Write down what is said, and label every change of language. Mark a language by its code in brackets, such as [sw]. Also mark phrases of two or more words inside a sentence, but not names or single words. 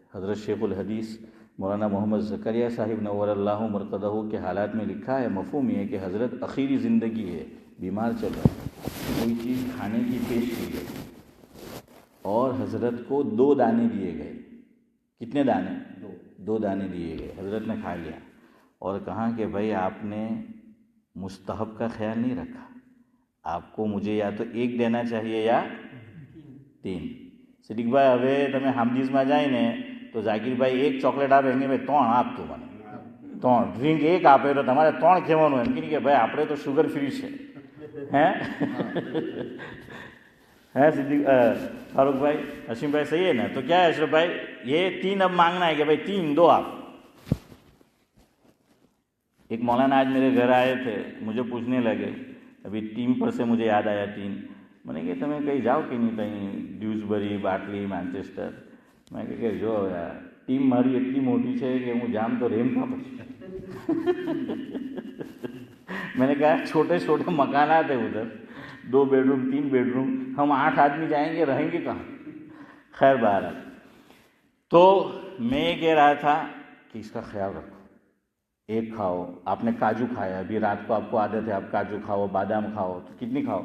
[ur] حضرت شیخ الحدیث مولانا محمد زکریا صاحب نور اللہ مرقدہ کے حالات میں لکھا ہے، مفہوم یہ ہے کہ حضرت اخیری زندگی ہے، بیمار چل رہا ہے، کوئی چیز کھانے کی پیش کی گئی اور حضرت کو 2 دانے دیے گئے۔ کتنے دانے؟ 2 دانے دیے گئے۔ حضرت نے کھا لیا اور کہا کہ بھائی آپ نے مستحب کا خیال نہیں رکھا، آپ کو مجھے یا تو 1 دینا چاہیے یا 3۔ [gu] صدیق بھائی હવે તમે હામજીસમાં જઈને તો ઝાકીર ભાઈ 1 ચોકલેટ આપે એની ભાઈ 3 આપતું મને 3 ડ્રિંક 1 આપે તો તમારે 3 કહેવાનું એમ કે ભાઈ આપણે તો શુગર ફ્રી છે હે صدیق [ur] فاروق بھائی حسین بھائی صحیح ہے نا؟ تو کیا ہے اشرف بھائی، یہ 3 اب مانگنا ہے کہ بھائی 3 دو آپ۔ ایک مولانا آج میرے گھر آئے تھے، مجھے پوچھنے لگے، ابھی ٹیم پر سے مجھے یاد آیا 3، میں نے کہا تمہیں کہیں جاؤ کہ نہیں، کہیں ڈیوزبری باٹلی مانچسٹر؟ میں کہ [gu] જો યાર ટીમ મારી એટલી મોટી છે કે હું જામ તો રેમ કાં પછી। [ur] میں نے کہا چھوٹے چھوٹے مکانات ہیں ادھر، 2 بیڈروم 3 بیڈروم، ہم 8 آدمی جائیں گے، رہیں گے کہاں؟ خیر بہرحال، تو میں یہ کہہ رہا تھا کہ اس کا خیال رکھو، 1 کھاؤ۔ آپ نے کاجو کھایا، ابھی رات کو آپ کو عادت ہے آپ کاجو کھاؤ، بادام کھاؤ، تو کتنی کھاؤ؟